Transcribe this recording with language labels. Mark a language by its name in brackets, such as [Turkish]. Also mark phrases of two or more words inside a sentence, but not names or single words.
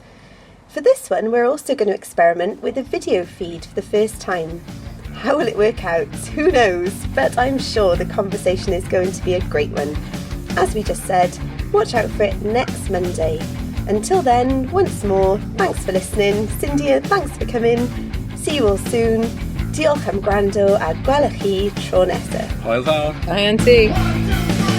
[English] For this one, we're also going to experiment with a video feed for the first time. How will it work out? Who knows? But I'm sure the conversation is going to be a great one. As we just said, watch out for it next Monday. Until then, once more, thanks for listening. Sindia, thanks for coming. See you all soon. [Welsh] Diolch am gwrando a gwelwch chi tro nesaf. Hwyl fawr. [English] Bye, Auntie.